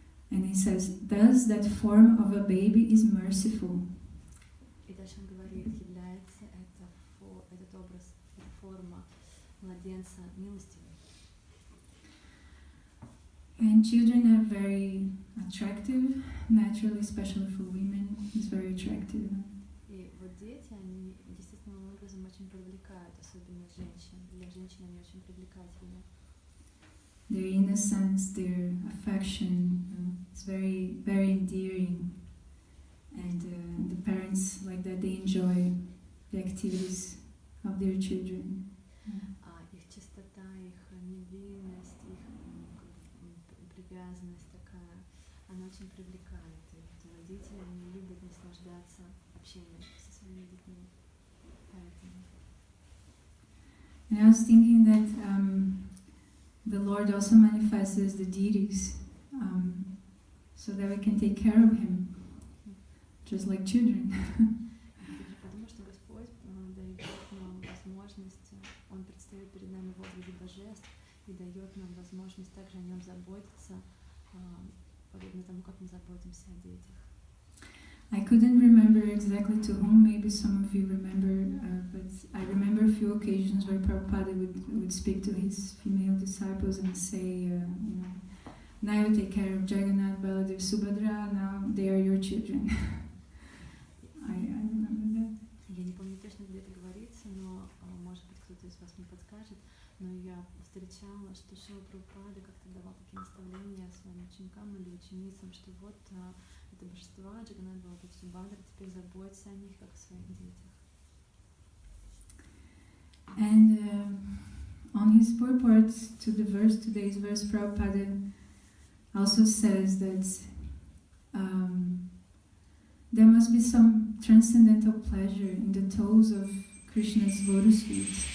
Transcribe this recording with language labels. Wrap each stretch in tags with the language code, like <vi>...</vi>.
<en>And he says, thus that form of a baby is merciful.</en> <ru>И дальше он говорит, является этот образ, эта форма младенца милостивой.</ru> <en>And children are very attractive, naturally, especially for women, it's very attractive.</en> <ru>И вот дети, они естественным образом очень привлекают, особенно женщин. Для женщин они очень привлекательны.</ru> <en>Their innocence, their affection, it's very, very endearing. And the parents like that, they enjoy the activities of their children.</en> <ru>Их чистота, их невинность, их привязанность такая, она очень привлекает. И родители, они любят наслаждаться общением со своими детьми. Поэтому.</ru> <en>And I was thinking that the Lord also manifests as the deities, so that we can take care of Him, just like children.</en> <ru>Потому что Господь дает нам возможность, Он предстает перед нами в образе божеств и дает нам возможность также о Нем заботиться, подобно тому, как мы заботимся о детях.</ru> <en>I couldn't remember exactly to whom, maybe some of you remember, but I remember a few occasions where Prabhupada would speak to his female disciples and say, now you take care of Jagannath, Baladev, Subhadra, now they are your children. I remember that.</en> <ru>Я не помню точно, где это говорится, но, может быть, кто-то из вас мне подскажет, но я встречала, что Шрила Прабхупада как-то давал такие наставления своим ученикам или ученицам, что вот это божества, Джаганнат, Баладев, Субхадра, теперь заботься о них, как о своих детях.</ru> <en>And on his purport to the verse, today's verse, Prabhupada also says that there must be some transcendental pleasure in the toes of Krishna's lotus feet.</en>